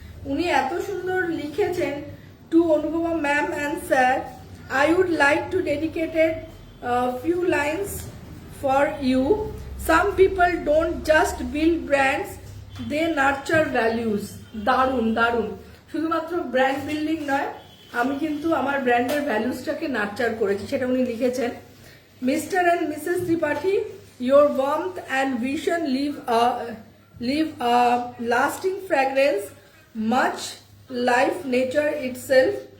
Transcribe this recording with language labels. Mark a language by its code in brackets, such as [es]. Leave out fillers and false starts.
[bn] উনি এত সুন্দর লিখেছেন, two Anupama ma'am and sir, [en] I would like to dedicate a few lines for you. Some people don't just build brands, they nurture values. [bn] দারুণ। শুধুমাত্র brand building নয়, আমি কিন্তু আমার ব্র্যান্ডের ভ্যালুসটাকে নার্চার করেছি, সেটা উনি লিখেছেন। [en] Mr and Mrs Tripathi, your warmth and vision leave a lasting fragrance, much life nature itself.